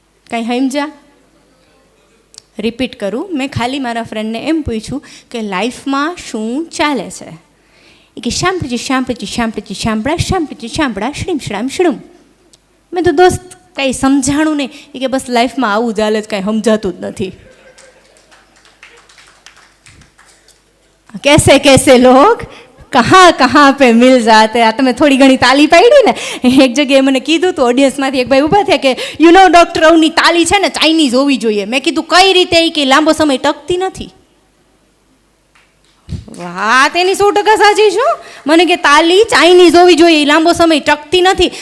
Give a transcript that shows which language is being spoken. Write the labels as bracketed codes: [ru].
[gu] કંઈ સમજા? રિપીટ કરું, મેં ખાલી મારા ફ્રેન્ડને એમ પૂછ્યું કે લાઈફમાં શું ચાલે છે? એ કે શામળા શ્રીમ શ્રામ શ્રુમ. મેં તો દોસ્ત કંઈ સમજાણું નહીં. એ કે બસ લાઈફમાં આવું ચાલે જ, કંઈ સમજાતું જ નથી. [hi] कैसे कैसे लोग कहाँ पे मिल जाते. [gu] આ તમે થોડી ઘણી તાલી પાડી ને, એક જગ્યાએ મને કીધું તો ઓડિયન્સમાંથી એક ભાઈ ઊભા થયા કે [en] you know [gu] ડૉક્ટર અવની તાલી છે ને ચાઇનીઝ હોવી જોઈએ. મેં કીધું કઈ રીતે? એ કે લાંબો સમય ટકતી નથી. વાત એની 100% સાચી છું. મને કે તાલી ચાઇનીઝ હોવી જોઈએ, લાંબો સમય ટકતી નથી.